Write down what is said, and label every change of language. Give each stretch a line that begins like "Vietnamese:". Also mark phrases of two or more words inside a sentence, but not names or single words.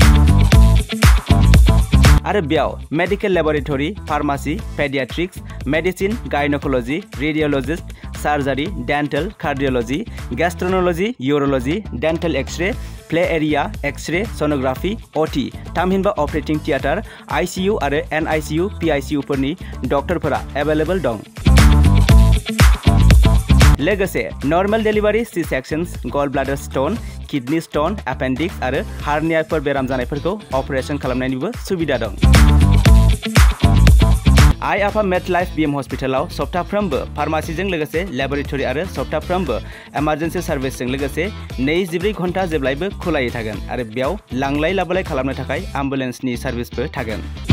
Bodo: आरो बेयाव
English: medical laboratory, pharmacy, pediatrics, medicine, gynecology, radiologist, surgery, dental, cardiology, gastroenterology, urology, dental X-ray, play area, X-ray, sonography, OT,
Bodo: थामहिनबा
English: operating theatre, ICU
Bodo: आरो
English: NICU, PICU
Bodo: फोरनि डक्टरफोरा एभेलेबल दं। लोगोसे
English: normal delivery, C-sections, gallbladder stone, kidney stone,
Bodo: एपेन्डिक्स आरो हार्नियाफोर बेराम जानायफोरखौ अपारेशन खालामनायनिबो सुबिदा दं। आइ आफा मेड लाइफ बीएम हस्पिटालाव सप्ताफ्रोमबो फार्मासीजों लोगोसे लेबरेटरी आरो सप्ताफ्रोमबो इमारजेन्सि सार्भिसजों लोगोसे 24 घन्टा जेब्लायबो खुलायै थागोन आरो बेयाव लांलाय लाबोलाय खालामनो थाखाय एम्बुलेन्सनि सार्भिसबो थागोन।